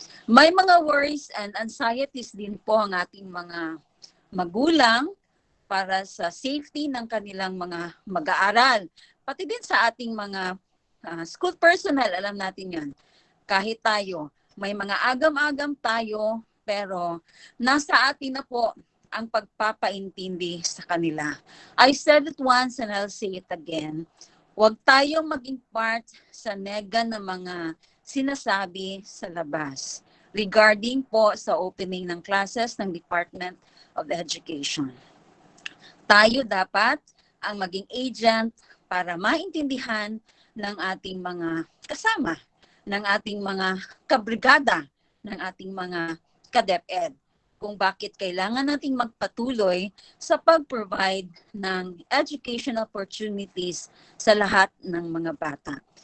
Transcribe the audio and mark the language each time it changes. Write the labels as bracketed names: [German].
[Filipino] May mga [English] worries and anxieties [Filipino] din po ang ating mga magulang para sa safety ng kanilang mga mag-aaral. Pati din sa ating mga school personnel, alam natin yan. Kahit tayo, may mga agam-agam tayo, pero nasa atin na po ang pagpapaintindi sa kanila. [English] I said it once and I'll say it again. [Filipino] Huwag tayong maging part sa nega ng mga sinasabi sa labas regarding po sa opening ng classes ng Department of Education. Tayo dapat ang maging agent para maintindihan ng ating mga kasama, ng ating mga kabrigada, ng ating mga ka-DepEd, kung bakit kailangan nating magpatuloy sa pag-provide ng education opportunities sa lahat ng mga bata.